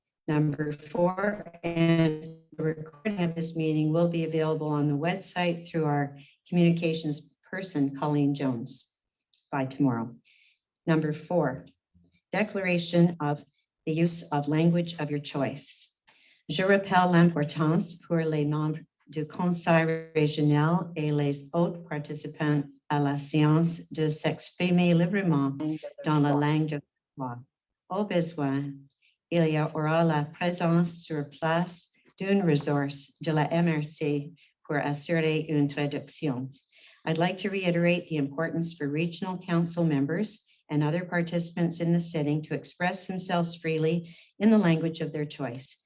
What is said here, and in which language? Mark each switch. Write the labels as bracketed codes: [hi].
[en] Number 4, and the recording of this meeting will be available on the website through our communications person, Colleen Jones, by tomorrow. Number 4, declaration of the use of language of your choice. [fr] Je rappelle l'importance pour les membres du conseil régional et les autres participants à la séance de s'exprimer librement dans la langue de choix. Au besoin, il y aura la présence sur place d'une ressource de la MRC pour assurer une traduction. [en] I'd like to reiterate the importance for regional council members and other participants in the sitting to express themselves freely in the language of their choice.